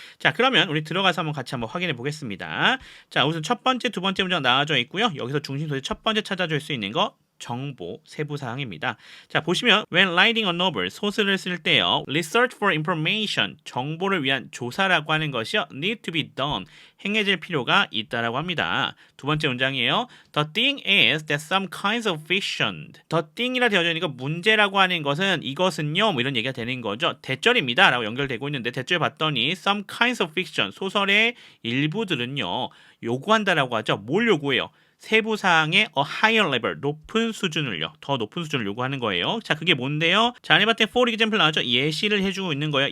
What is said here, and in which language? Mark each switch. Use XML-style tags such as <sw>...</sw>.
<ko>자, 그러면 우리 들어가서 같이 한번 확인해 보겠습니다. 자, 우선 첫 번째, 두 번째 문제가 나와져 있고요. 여기서 중심 소재 첫 번째 찾아줄 수 있는 거 정보 세부 사항입니다. 자, 보시면</ko> <en>when writing a novel</en> <ko>소설을 쓸 때요.</ko> <en>research for information</en> <ko>정보를 위한 조사라고 하는 것이요.</ko> <en>need to be done</en> <ko>행해질 필요가 있다라고 합니다. 두 번째 문장이에요.</ko> <en>The thing is that some kinds of fiction the thing이라</en> <ko>되어져 있는 거 문제라고 하는 것은 이것은요. 뭐 이런 얘기가 되는 거죠. 대절입니다. 라고 연결되고 있는데 대절 봤더니</ko> <en>some kinds of fiction</en> <ko>소설의 일부들은요. 요구한다라고 하죠. 뭘 요구해요? 세부 사항의</ko> <en>a higher level,</en> <ko>높은 수준을요. 더 높은 수준을 요구하는 거예요. 자, 그게 뭔데요? 자, 안에 봤더니</ko> <en>for example</en> <ko>나왔죠? 예시를 해주고 있는 거예요.</ko>